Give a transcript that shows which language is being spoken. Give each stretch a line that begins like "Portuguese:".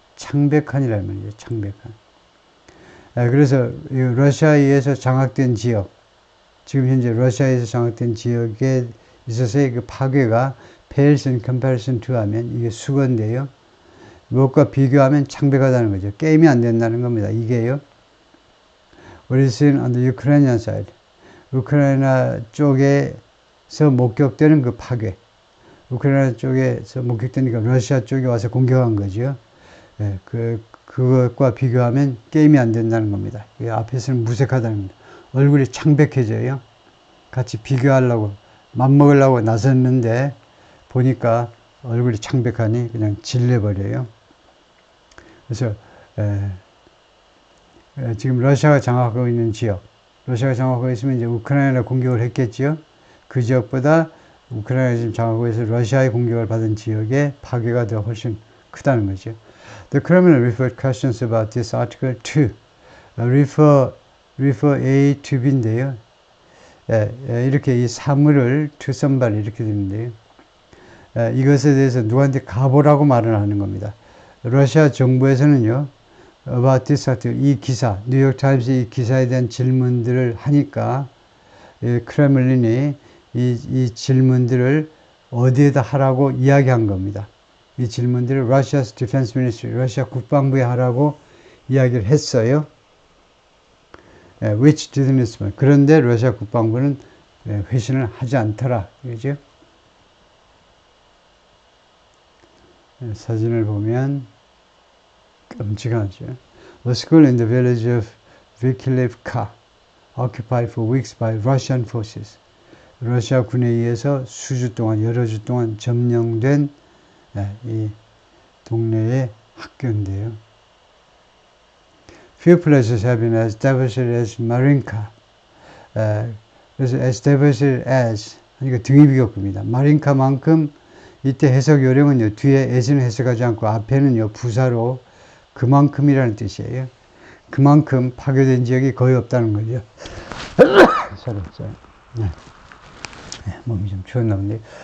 Korean: 창백한이라는 말이죠. 창백한. 그래서 러시아에 의해서 장악된 지역, 지금 현재 러시아에서 장악된 지역에 있어서의 그 파괴가
English: pales in comparison to
Korean: 하면 이게 수거인데요. 무엇과 비교하면 창백하다는 거죠. 게임이 안 된다는 겁니다. 이게요.
English: What is seen on the Ukrainian side.
Korean: 우크라이나 쪽에서 목격되는 그 파괴. 우크라이나 쪽에서 목격되니까 러시아 쪽에 와서 공격한 거죠. 그것과 비교하면 게임이 안 된다는 겁니다. 앞에서는 무색하다는 겁니다. 얼굴이 창백해져요. 같이 비교하려고, 맞먹으려고 나섰는데 보니까 얼굴이 창백하니 그냥 질려버려요. 그래서 지금 러시아가 장악하고 있는 지역, 러시아가 장악하고 있으면 이제 우크라이나 공격을 했겠지요. 그 지역보다 우크라이나가 지금 장악하고 있어서 러시아의 공격을 받은 지역의 파괴가 더 훨씬 크다는 거죠.
English: The criminal referred questions about this article to refer A to B인데요.
Korean: 이렇게 이 사물을
English: to somebody
Korean: 이렇게 되는데요. 이것에 대해서 누구한테 가보라고 말을 하는 겁니다. 러시아 정부에서는요,
English: about this article,
Korean: 이 기사, 뉴욕타임스 이 기사에 대한 질문들을 하니까, 크레물린이 이 질문들을 어디에다 하라고 이야기한 겁니다. 이 질문들을
English: Russia's Defense Ministry,
Korean: 러시아 국방부에 하라고 이야기를 했어요.
English: Which didn't respond.
Korean: 그런데 러시아 국방부는 회신을 하지 않더라. 그죠? 사진을 보면 끔찍하죠.
English: A school in the village of Vikilivka occupied for weeks by Russian forces.
Korean: 러시아 군에 의해서 수주 동안, 여러 주 동안 점령된 이 동네의 학교인데요.
English: Few places have been as devastated as Marinka.
Korean: 그래서
English: as devastated as
Korean: 하니까 등위비격급입니다. 마린카만큼 이때 해석 요령은요, 뒤에 as는 해석하지 않고 앞에는요, 부사로 그만큼이라는 뜻이에요. 그만큼 파괴된 지역이 거의 없다는 거죠. 살았어요. 몸이 좀 추웠나 본데.